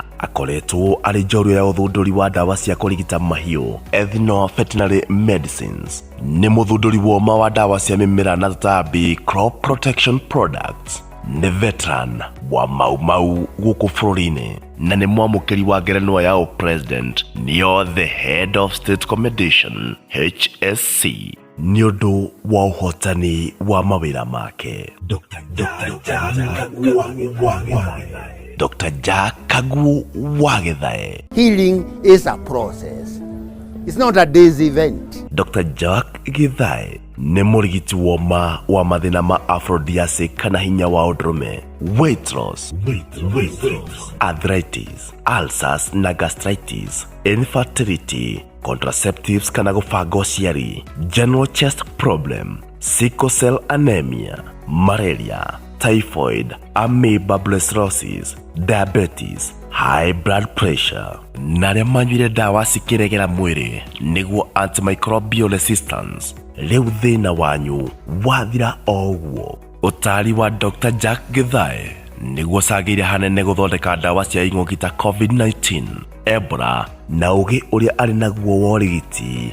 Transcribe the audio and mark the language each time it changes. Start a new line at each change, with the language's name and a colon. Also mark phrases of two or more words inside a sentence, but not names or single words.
Kikuyu: Akoretwo ari njorua ya uthunduri wa ndawa cia kũrigita mahiũ
English: ethno-veterinary medicines.
Kikuyu: Nĩ mũthunduri woma wa ndawa cia mĩmera na tũtambi
English: crop protection products.
Kikuyu: Nĩ veteran wa mau gũkũ bũrũri-inĩ na nĩ mwamũkĩri wa ngerenwa ya president nĩo
English: the head of state commendation HSC
Kikuyu: nĩ ũndũ wa ũhotani wa mawĩra make. Dr. Jack Kaguo Wagithae.
English: Healing is a process. It's not a day's event.
Kikuyu: Dr. Jack Githae nĩ mũrigiti woma wa mathĩna ma aphrodisiac kana hinya wa ũndũrũme,
English: weight loss, arthritis, ulcers
Kikuyu: na
English: gastritis, infertility, contraceptives
Kikuyu: kana gũbanga ũciari,
English: general chest problem, sickle cell anemia, malaria, typhoid, amoeba cirrhosis, diabetes, high blood pressure.
Kikuyu: Narĩa manyuire ndawa cikĩregera mwĩrĩ nĩguo
English: antimicrobial resistance.
Kikuyu: Rĩu thĩna wanyu wathira o ũguo. Ũtari wa Dr. Jack Githae nĩguo cagĩire hanene gũthondeka ndawa cia ing'ũki ta COVID-19, Ebola na ũgĩ ũrĩa arĩ naguo wa ũrigiti.